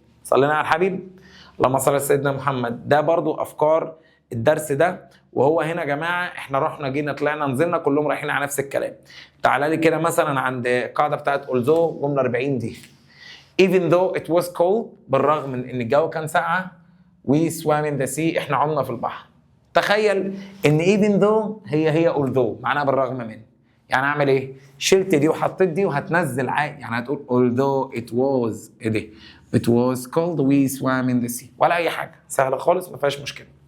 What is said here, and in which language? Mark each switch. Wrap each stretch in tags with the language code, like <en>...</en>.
<ar>صلينا على الحبيب اللهم صل على سيدنا محمد. ده برضو افكار الدرس ده. وهو هنا يا جماعه احنا رحنا جينا طلعنا نزلنا كلهم رايحين على نفس الكلام. تعالى لي كده مثلا عند القاعده بتاعت although جمله 40 دي.</ar> <en>even though it was cold،</en> <ar>بالرغم من ان الجو كان ساقعه.</ar> <en>we swam in the sea،</en> <ar>احنا عمنا في البحر. تخيل ان even though هي although معناها بالرغم من. يعني اعمل ايه؟ شلت دي وحطيت دي وهتنزل عادي، يعني هتقول although it was ايه دي؟</ar> <en>it was cold we swam in the sea،</en> <ar>ولا اي حاجه، سهله خالص ما فيهاش مشكله.</ar>